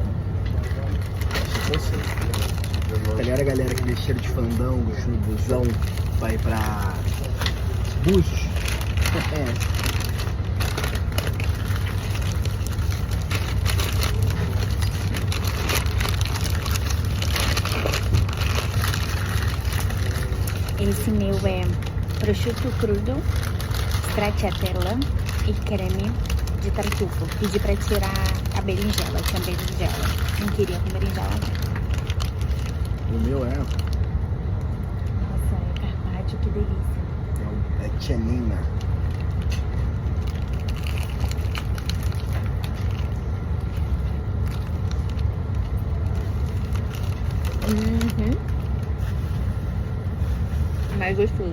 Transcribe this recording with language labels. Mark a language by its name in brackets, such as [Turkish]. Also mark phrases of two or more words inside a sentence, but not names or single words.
[Portuguese] Tá ligado a galera que deixa cheiro de fandangos no busão vai pra Búzios? Esse meu é [Italian] prosciutto crudo, [Portuguese] stracciatella e creme de tartufo. Pedi pra tirar a berinjela, tinha berinjela. Não queria com berinjela não. O meu é Nossa, é carpaccio, que delícia. é tianina. Mais gostoso.